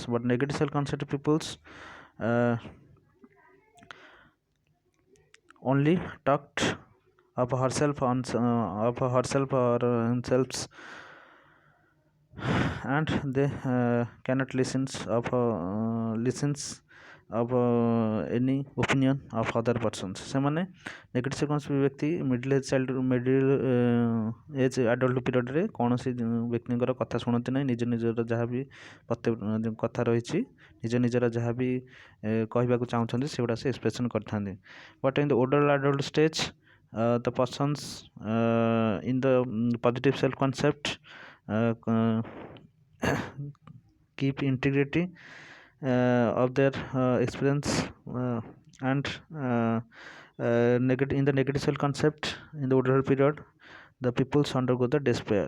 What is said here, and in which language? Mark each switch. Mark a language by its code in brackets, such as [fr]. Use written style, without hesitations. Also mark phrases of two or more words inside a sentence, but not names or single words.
[en] But negative self concept peoples uh, only talked of herself or themselves, and they cannot listens of any opinion of other persons. [or] ସେମାନେ [en] negative sequence [or] ବ୍ୟକ୍ତି [en] middle age adult period [or] କୌଣସି ବ୍ୟକ୍ତିଙ୍କର କଥା ଶୁଣନ୍ତି ନାହିଁ, ନିଜର ଯାହା ବି କଥା ରହିଛି, ନିଜର ଯାହା ବି କହିବାକୁ ଚାହୁଁଛନ୍ତି ସେଗୁଡ଼ା ସେ ଏକ୍ସପ୍ରେସନ୍ କରିଥାନ୍ତି. [en] But in the older adult stage, the persons in the positive self concept keep integrity of their experience, and in the negative self concept in the older period, the peoples undergo the despair.